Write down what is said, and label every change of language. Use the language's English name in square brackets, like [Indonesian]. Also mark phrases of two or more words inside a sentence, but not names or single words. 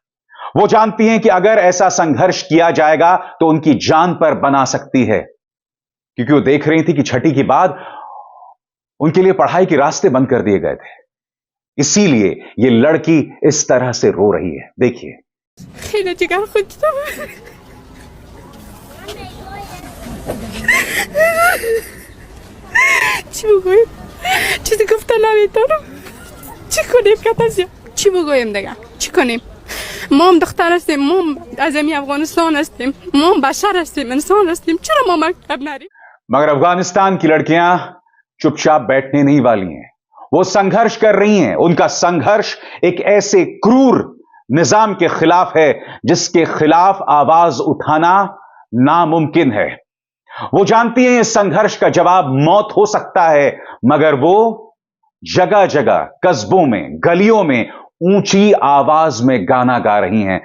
[Hindi] वो जानती हैं कि अगर ऐसा संघर्ष किया जाएगा तो उनकी जान पर बना सकती है, क्योंकि वो देख रही थी कि छठी के बाद उनके लिए पढ़ाई के रास्ते बंद कर दिए गए थे। इसीलिए ये लड़की इस तरह से रो रही है। देखिए। [Persian] چی بگویم دیگه؟ چی کنیم؟ ما هم دختر هستیم، ما هم از افغانستان هستیم، ما هم بشر هستیم، انسان هستیم، چرا ما مکتب نریم؟ [Hindi] मगर अफगानिस्तान की लड़कियां चुपचाप बैठने नहीं वाली हैं। वो संघर्ष कर रही हैं। उनका संघर्ष एक ऐसे क्रूर निजाम के खिलाफ है जिसके खिलाफ आवाज उठाना नामुमकिन है। वो जानती हैं इस संघर्ष का जवाब मौत हो सकता है, मगर वो जगह जगह कस्बों में, गलियों में ऊंची आवाज में गाना गा रही हैं।